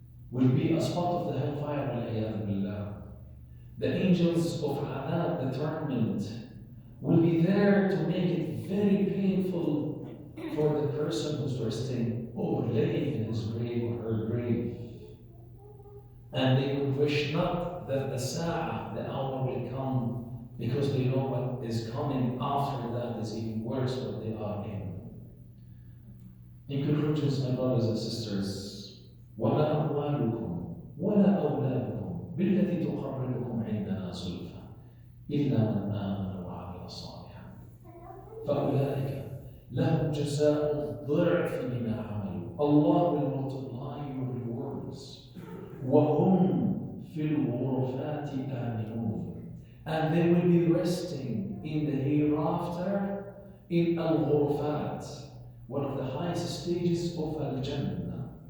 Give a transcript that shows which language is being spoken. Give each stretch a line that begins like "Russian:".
English: Will be a spot of the hellfire, wal-'iyadhu billah. The angels of adab, determined, will be there to make it very painful for the person who's resting or laying in his grave or her grave. And they would wish not that the sa'ah, the hour, will come, because they know what is coming after that is even worse what they are in. In conclusion, my brothers and sisters,
Arabic: وَمَا أَمْوَالُكُمْ وَلَا أَوْلَادُكُمْ بِالَّتِي تُقَرِّبُكُمْ عِنْدَنَا زُلْفَىٰ إِلَّا مَنْ آمَنَ وَعَمِلَ صَالِحًا فَأُولَٰئِكَ لَهُمْ جَزَاءُ الضِّعْفِ بِمَا عَمَلُوا.
English: Allah will multiply your rewards.
Arabic: وَهُمْ فِي الْغُرُفَاتِ آمِنُونَ.
English: And they will be resting in the hereafter in al-ghurufat, one of the highest stages of al-Jannah.